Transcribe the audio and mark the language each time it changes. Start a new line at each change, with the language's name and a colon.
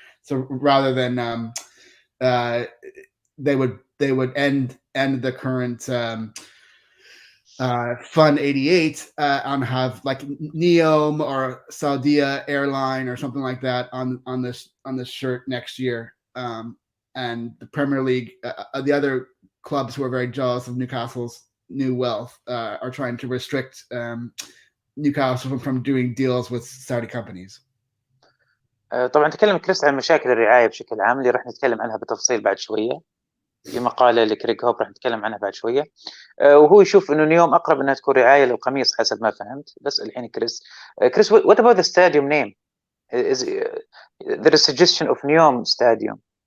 English: So rather than they would end the current Fun 88 and have like Neom or Saudia Airline or something like that on this shirt next year. And the Premier League, the other clubs who are very jealous of Newcastle's new wealth, are trying to restrict Newcastle from doing deals with Saudi companies.
Arabic: طبعا تكلم كريس عن مشاكل الرعاية بشكل عام اللي راح نتكلم عنها بتفصيل بعد شوية، في مقالة لكريغ هوب راح نتكلم عنها بعد شوية. وهو يشوف إنه نيوم أقرب إنها تكون رعاية للقميص حسب ما فهمت. بس الحين
English: Chris what about the stadium name? Is there is suggestion of Neom Stadium?